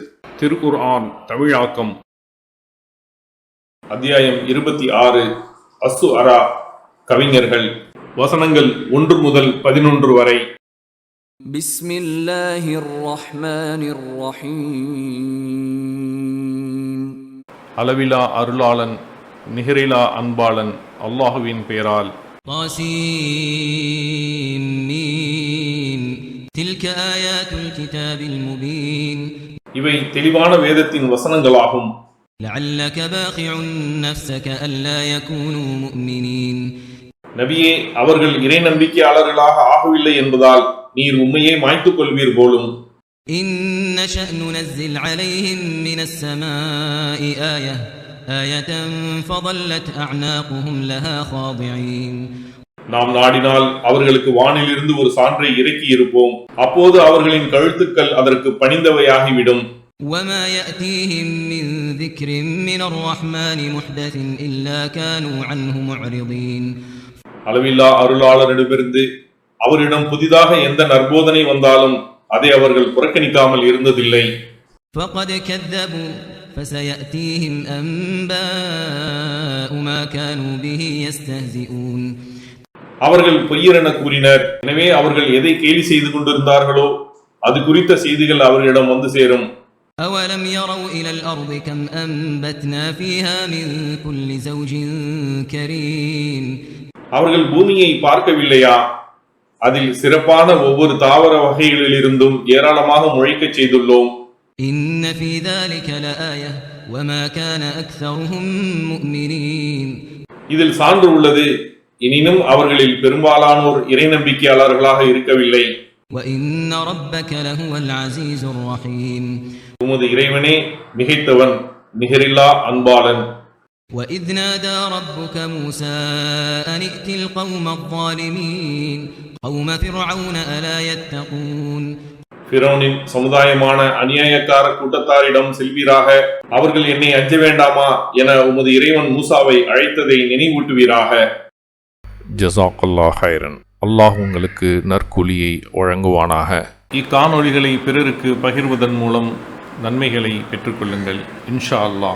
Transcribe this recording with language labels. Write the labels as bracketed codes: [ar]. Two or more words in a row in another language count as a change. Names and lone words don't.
[ta] திருக்குர்ஆன் தமிழாக்கம் அத்தியாயம் 26 அஸ்ஸுஅரா கவிஞர்கள். வசனங்கள் 1 முதல் 11 வரை. [ar] بسم الله الرحمن الرحيم. [ta] அளவிலா அருளாளன் நிகரிலா அன்பாளன் அல்லாஹுவின் பெயரால். [ar] طاسيم ميم تلك آيات الكتاب المبين [ta] இவை தெளிவான வேதத்தின் வசனங்களாகும். [ar] لعلك باخع نفسك ألا يكونوا مؤمنين. [ta] நபியே, அவர்கள் இறை நம்பிக்கையாளர்களாக ஆகவில்லை என்பதால் நீர் உண்மையை மாய்த்துக் கொள்வீர் போலும். [ar] إن نشأ ننزل عليهم من السماء آية فظلت أعناقهم لها خاضعين. [ta] நாம் நாடினால் அவர்களுக்கு வானிலிருந்து ஒரு சான்றை இறக்கி இருப்போம். அப்போது அவர்களின் கழுத்துக்கள் அதற்கு பணிந்தவையாகிவிடும். [ar] وما يأتيهم من ذكر من الرحمن محدث إلا كانوا عنه معرضين. [ta] அளவில்லா அருளாளரிடமிருந்து அவரிடம் புதிதாக எந்த நற்போதனை வந்தாலும் அதை அவர்கள் புறக்கணிக்காமல் இருந்ததில்லை. [ar] فقد كذبوا فسيأتيهم أنباء ما كانوا به يستهزئون. [ta] அவர்கள் பொய்யரென கூறினர். எனவே அவர்கள் எதை கேலி செய்து கொண்டிருந்தார்களோ அது குறித்த செய்திகள் அவர்களிடம் வந்து சேரும். [ar] أولم يروا إلى الأرض كم أنبتنا فيها من كل زوج كريم. [ta] அவர்கள் பூமியை பார்க்கவில்லையா? அதில் சிறப்பான ஒவ்வொரு தாவர வகைகளிலிருந்தும் ஏராளமாக முளைக்கச் செய்துள்ளோம். [ar] إن في ذلك لآية وما كان أكثرهم مؤمنين. [ta] இதில் சான்று உள்ளது. எனினும் அவர்களில் பெரும்பாலானோர் இறை நம்பிக்கையாளர்களாக இருக்கவில்லை. [ar] وإن ربك لهو العزيز الرحيم. [ta] உமது இறைவனே மிகைத்தவன், நிகரில்லா அன்பாளன். [ar] وإذ نادى ربك موسى أن ائت القوم الظالمين قوم فرعون ألا يتقون. [ta] ஃபிரௌனின் சமுதாயமான அநியாயக்கார கூட்டத்தாரிடம் செல்வீராக, அவர்கள் என்னை அஞ்ச வேண்டாமா என உமது இறைவன் மூசாவை அழைத்ததை நினைவூட்டுவீராக. [ar] جزاك الله خيرا. [ta] அல்லாஹ் உங்களுக்கு நற்கூலியை வழங்குவானாக. இக்காணொளிகளை பிறருக்கு பகிர்வதன் மூலம் நன்மைகளை பெற்றுக்கொள்ளுங்கள் [ar] إن شاء الله.